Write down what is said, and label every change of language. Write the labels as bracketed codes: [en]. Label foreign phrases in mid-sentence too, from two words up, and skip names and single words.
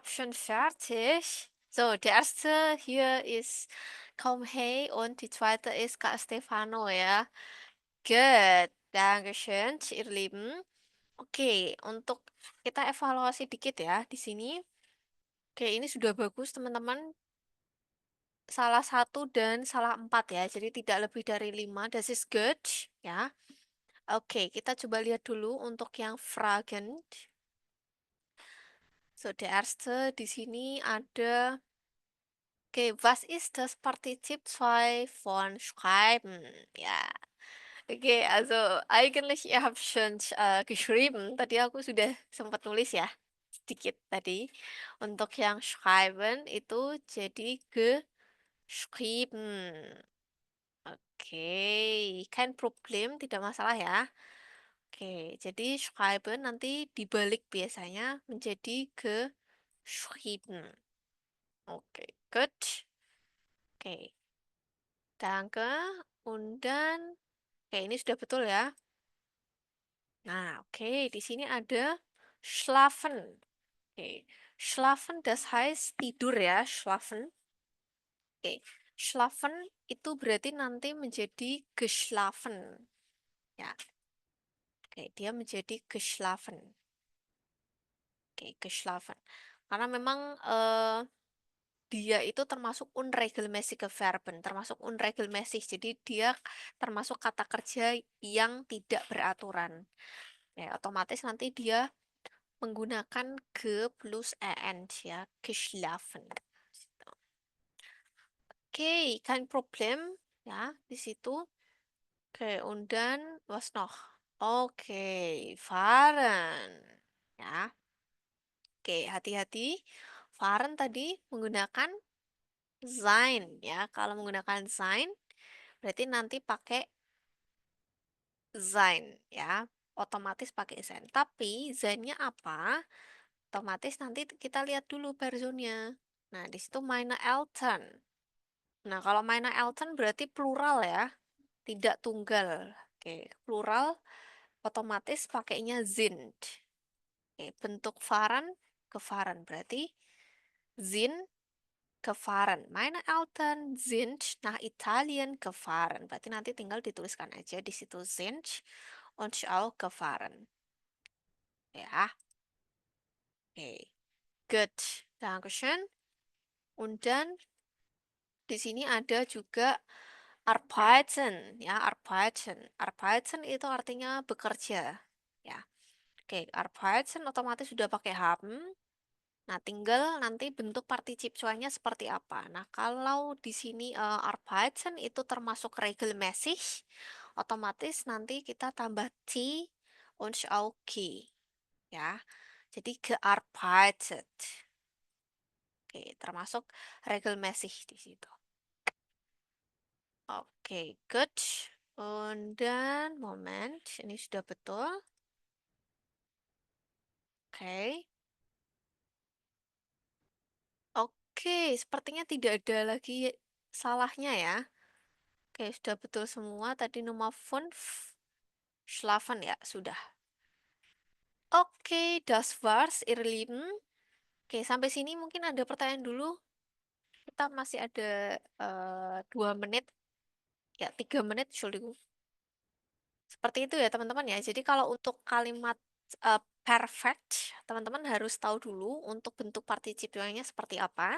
[de] bin fertig. So, der erste hier ist Kaum Hey und die zweite ist Kak Stefano ya. Good. Dankeschön, ihr Lieben. [id] Oke, untuk kita evaluasi dikit ya di sini. Oke, ini sudah bagus teman-teman. Salah satu dan salah 4 ya. Jadi tidak lebih dari 5. [de] Das ist good ya. [id] Oke, kita coba lihat dulu untuk yang Fragen. [de] So, der erste [id] di sini ada. [de] Oke, was ist das Partizip 2 von schreiben? Ja. Oke, also eigentlich ihr habt schon geschrieben. [id] Tadi aku sudah sempat nulis ya sedikit tadi. Untuk yang schreiben itu jadi geschrieben. Oke, [de] kein Problem, [id] tidak masalah ya. Oke, jadi schreiben nanti dibalik biasanya menjadi geschrieben. [de] Oke, good. Oke, danke. Und dann, [id] oke ini sudah betul ya. Nah, oke, di sini ada schlafen. [de] Oke, schlafen das heißt [id] tidur ya, [de] schlafen. [id] Oke, schlafen itu berarti nanti menjadi geschlafen. Ya, oke, dia menjadi geschlafen. Oke, geschlafen. Karena memang dia itu termasuk [de] unregelmäßige Verben, [id] termasuk unregelmäßig. Jadi dia termasuk kata kerja yang tidak beraturan. Ya, otomatis nanti dia menggunakan ge plus en ya, geschlafen. Gitu. Oke, [de] kein Problem [id] ya di situ. [de] Oke, und dann was noch? [id] Oke, fahren. Ya. Oke, hati-hati. Fahren tadi menggunakan sein ya. Kalau menggunakan sein berarti nanti pakai sein ya. Otomatis pakai sein. Tapi zainnya apa? Otomatis nanti kita lihat dulu personnya. Nah, di situ meine Eltern. Nah, kalau meine Eltern berarti plural ya, tidak tunggal. Oke, plural otomatis pakainya sind. Oke, bentuk fahren, gefahren berarti [de] sind gefahren. Meine Eltern sind nach Italien gefahren. [id] Berarti nanti tinggal dituliskan aja di situ [de] sind und auch gefahren. [id] Ya. Oke. Good. [de] Dankeschön. Und dann [id] di sini ada juga arbeiten, ya, arbeiten. Arbeiten itu artinya bekerja, ya. Oke, arbeiten otomatis sudah pakai haben. Nah, tinggal nanti bentuk partisip cuanya seperti apa. Nah, kalau di sini arbeiten itu termasuk regelmäßig, otomatis nanti kita tambah t [de] und auch [id] g, ya. Jadi gearbeitet. Oke, termasuk regelmäßig di situ. Oke, good. [de] Und dann, Moment, [id] ini sudah betul. Oke. Oke, sepertinya tidak ada lagi salahnya ya. Oke, sudah betul semua. Tadi nomor 5, schlafen ya, sudah. Oke, [de] das war's, ihr Lieben. [id] Oke, sampai sini mungkin ada pertanyaan dulu. Kita masih ada 2 menit. Ya, 3 menit, Entschuldigung. Seperti itu ya teman-teman ya. Jadi kalau untuk kalimat perfect, teman-teman harus tahu dulu untuk bentuk partisipionya seperti apa.